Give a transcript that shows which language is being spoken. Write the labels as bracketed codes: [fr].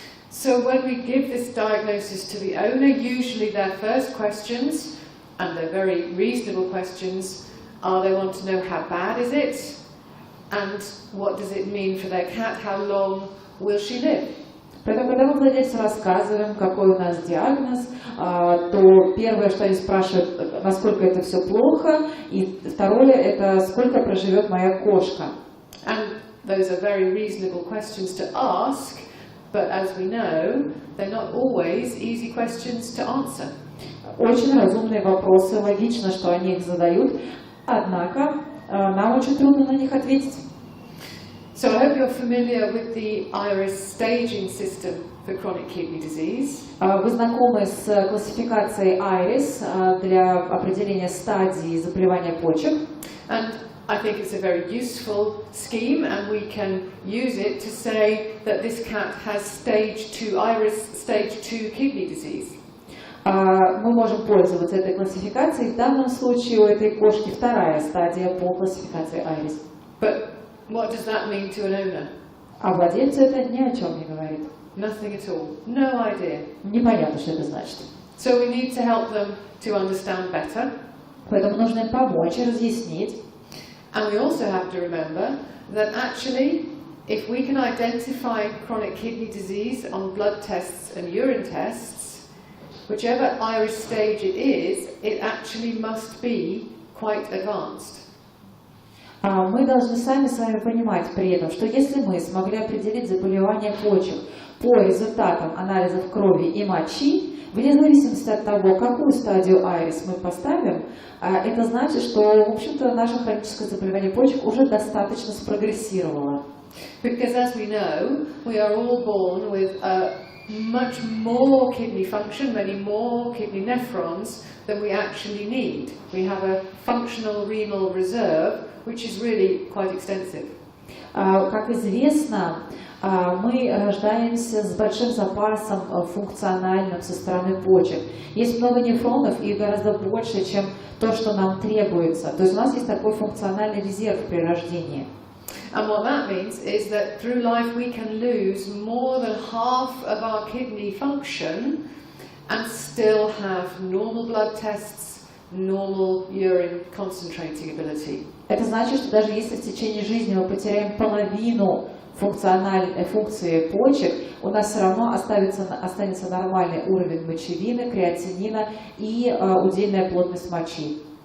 [en] So when we give this diagnosis to the owner, usually their first questions, and they're very reasonable questions, are they want to know how bad is it, and what does it mean for their cat, how long will she live? [ru] Поэтому, когда мы владельцу рассказываем, какой у нас диагноз, то первое, что они спрашивают, насколько это все плохо, и второе, это сколько проживет моя кошка. [en] And those are very reasonable questions to ask, but as we know, they're not always easy questions to answer. [ru] Очень разумные вопросы, логично, что они их задают, однако нам очень трудно на них ответить. [en] So I hope you're familiar with the IRIS staging system for chronic kidney disease. [ru] Вы знакомы с классификацией IRIS для определения стадии заболевания почек. [en] And I think it's a very useful scheme, and we can use it to say that this cat has stage 2 IRIS stage 2 kidney disease. [ru] Мы можем пользоваться этой классификацией. В данном случае у этой кошки вторая стадия по классификации IRIS. [en] But what does that mean to an owner? [ru] А владельцу это ни о чем не говорит. [en] Nothing at all. No idea. [ru] Непонятно, что это значит. [en] So we need to help them to understand better. [ru] Поэтому нужно им помочь и разъяснить. [en] And we also have to remember that actually, if we can identify chronic kidney disease on blood tests and urine tests, whichever IRIS stage it is, it actually must be quite advanced. [ru] Мы должны сами с вами понимать при этом, что если мы смогли определить заболевание почек по результатам анализов крови и мочи, вне зависимости от того, какую стадию IRIS мы поставим, это значит, что, в общем-то, наше хроническое заболевание почек уже достаточно спрогрессировало. [en] Because as we know, we are all born with much more kidney function, many more kidney nephrons than we actually need. We have a functional renal reserve, which is really quite extensive. [ru] Как известно, мы рождаемся с большим запасом функциональным со стороны почек. Есть много нефронов, и гораздо больше, чем то, что нам требуется. То есть у нас есть такой функциональный резерв при рождении. [en] And what that means is that through life we can lose more than half of our kidney function and still have normal blood tests, normal urine concentrating ability. [ru] Это значит, что даже если в течение жизни мы потеряем половину функциональной функции почек, у нас все равно останется нормальный уровень мочевины, креатинина и удельная плотность мочи.